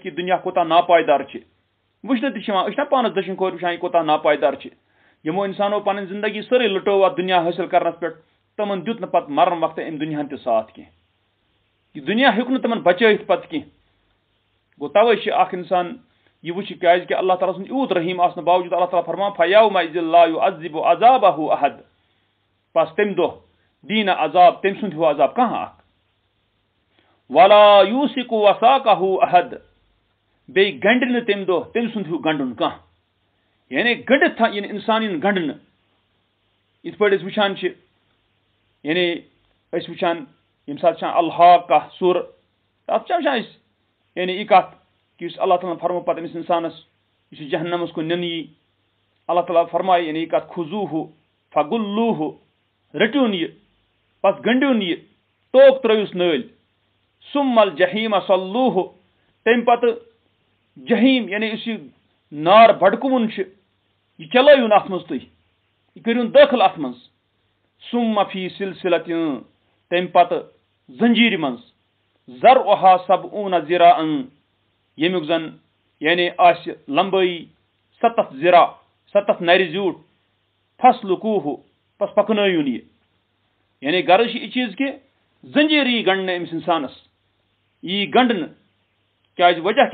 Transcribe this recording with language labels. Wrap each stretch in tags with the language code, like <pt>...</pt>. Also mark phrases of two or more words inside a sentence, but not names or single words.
<ks>کہِ دُنیا کوٗتاہ ناپایدار چھِ وٕچھنہٕ تہِ چھِ یِوان أسۍ چھِنہ پانس دٔچھِنۍ کھوٚر وٕچھان یہِ کوٗتاہ ناپایدار چھِ یِمو اِنسانو پنٕنۍ زندگی سٲرٕے لُٹٲو اتھ دُنیا حٲصِل کرنس پٮ۪ٹھ تِمن دیُت نہٕ پتہٕ مرن وقتہٕ امہِ دُنیاہن تہِ ساتھ کینٛہہ یہِ دُنیا ہیوٚک نہٕ تِمن بچٲیِتھ پتہٕ کینٛہہ گوٚو تَوے چھِ اکھ اِنسان یہِ وٕچھِ کیازِ کہِ اللہ تعالیٰ سُنٛد یوٗت رحیٖم آسنہٕ باوجوٗد اللہ تعالیٰ فرمان</ks> <ar>فَیَوْمَئِذٍ لَا یُعَذِّبُ عَذَابَهُ أَحَدٌ</ar> <ks>پس تمہِ دۄہ دی نہٕ عذاب تٔمۍ سُنٛد ہیوٗ عذاب کانٛہہ اکھ</ks> <ar>وَلَا یوٗثِقُ وَثَاقَهُ أَحَدٌ</ar> <ks>بیٚیہِ گنٛڈِ نہٕ تمہِ دۄہ تٔمۍ سُنٛد ہیوٗ گنٛڈُن کانٛہہ یعنی گنٛڈِتھ یِنہٕ اِنسان یِنہٕ گنٛڈنہٕ یِتھ پٲٹھۍ أسۍ وٕچھان چھِ یعنی أسۍ وٕچھان ییٚمہِ ساتہٕ وٕچھان الحاقہ سورٕ تتھ چھِ وٕچھان أسۍ یعنی یہِ کتھ کہِ یُس اللہ تعالیٰ ہن فرموو پتہٕ أمِس اِنسانس یُس یہِ جہنمس کُن نِنہٕ یی اللہ تعالیٰ فرمایہِ یعنی یہِ کتھ</ks> <ar>خُذوٗہُ فغُلوٗہُ</ar> <ks>رٔٹِوُن یہِ پتہٕ گنٛڈِوُن یہِ توک ترٲیوُس نٲلۍ</ks> <ar>ثُمَّ الجحیٖمَ صَلُّوہُ</ar> <ks>تمہِ پتہٕ جحیٖم یعنی یُس یہِ نار بھڑکوُن چھُ یہِ چلٲیوُن اتھ منٛز تُہۍ یہِ کٔرِوُن دٲخل اتھ منٛز</ks> <ar>ثُمَّ فی سِلسِلَةٍ</ar> <ks>تمہِ پتہٕ زنجیٖرِ منٛز</ks> <ar>ذَرعُہا سَبعوٗنَ ذِراعًا</ar> <ks>ییٚمیُک زن یعنی آسہِ لمبٲیی 7 ذِراع 7 نرِ زیوٗٹھ فَسلُکوٗہُ پس پکنٲیوُن یہِ یعنی غرض چھِ یہِ چیٖز کہِ زنجیٖر یی گنٛڈنہٕ أمِس اِنسانس یی گنٛڈنہٕ کیازِ وجہ</ks>